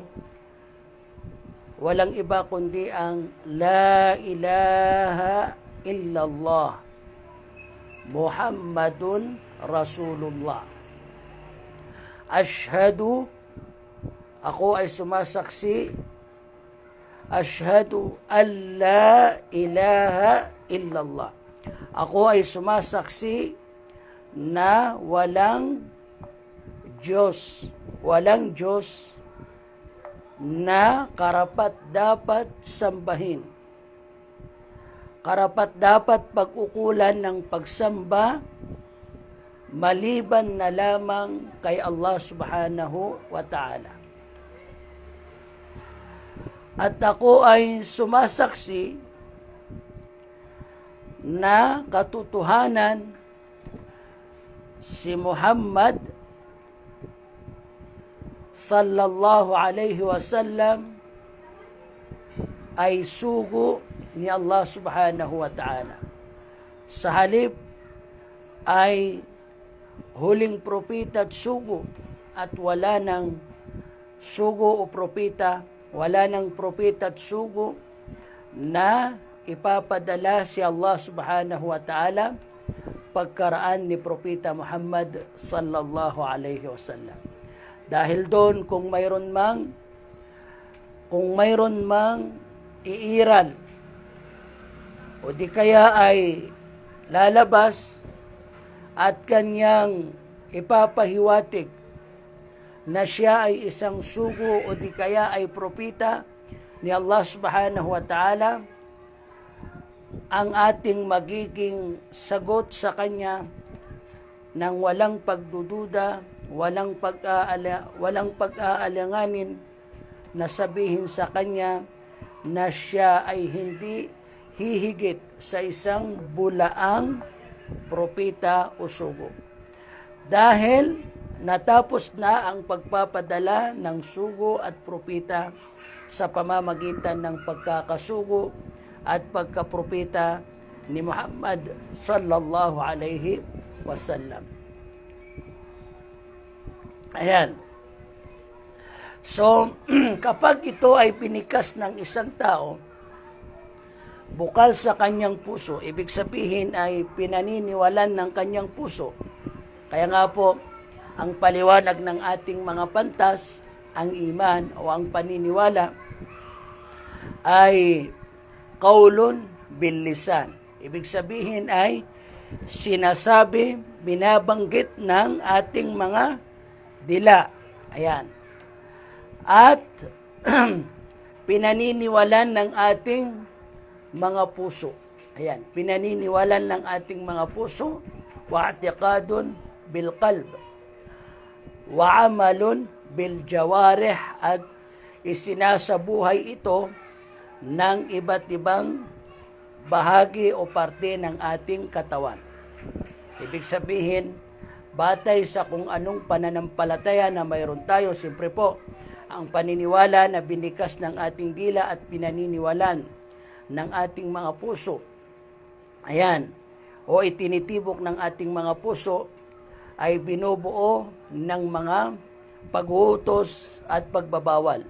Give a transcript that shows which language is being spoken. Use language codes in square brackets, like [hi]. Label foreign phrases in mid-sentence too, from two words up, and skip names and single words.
[tl] Walang iba kundi ang [ar] لا إله إلا الله محمد رسول الله. [tl] Ashhadu, ako ay sumasaksi, [ar] أشهد أن لا إله إلا الله. [tl] Ako ay sumasaksi na walang Diyos na karapat-dapat sambahin. Karapat-dapat pag-ukulan ng pagsamba maliban na lamang kay Allah [ar] سبحانه وتعالى. [tl] At ako ay sumasaksi na katotohanan si Muhammad [ar] صلى الله عليه وسلم [tl] ay sugo ni Allah [ar] سبحانه وتعالى. [tl] Sa halip ay huling propeta at sugo, at wala ng sugo o propeta, wala ng propeta at sugo na ipapadala si Allah [ar] سبحانه وتعالى [tl] pagkaraan ni propeta Muhammad [ar] صلى الله عليه وسلم. [tl] Dahil doon kung mayroon mang iiral o di kaya ay lalabas at kanyang ipapahiwatig na siya ay isang sugo o di kaya ay propeta ni Allah [ar] سبحانه وتعالى, [tl] ang ating magiging sagot sa kanya ng walang pagdududa, walang pag-aalanganin na sabihin sa kanya na siya ay hindi hihigit sa isang bulaang propeta o sugo. Dahil natapos na ang pagpapadala ng sugo at propeta sa pamamagitan ng pagkakasugo at pagkapropeta ni Muhammad [ar] صلى الله عليه وسلم. [tl] Ayan. So, kapag ito ay pinikas ng isang tao, bukal sa kanyang puso, ibig sabihin ay pinaniniwalan ng kanyang puso. Kaya nga po, ang paliwanag ng ating mga pantas, ang iman o ang paniniwala, ay [ar] قول باللسان. [tl] Ibig sabihin ay sinasabi, binabanggit ng ating mga dila. Ayan. At pinaniniwalan ng ating mga puso. Ayan, pinaniniwalan ng ating mga puso, [ar] واعتقاد بالقلب وعمل بالجوارح, [tl] at isinasabuhay ito ng iba't ibang bahagi o parte ng ating katawan. Ibig sabihin, batay sa kung anong pananampalataya na mayroon tayo, siyempre po, ang paniniwala na binikas ng ating dila at pinaniniwalan ng ating mga puso, ayan, o itinitibok ng ating mga puso, ay binubuo ng mga pag-uutos at pagbabawal.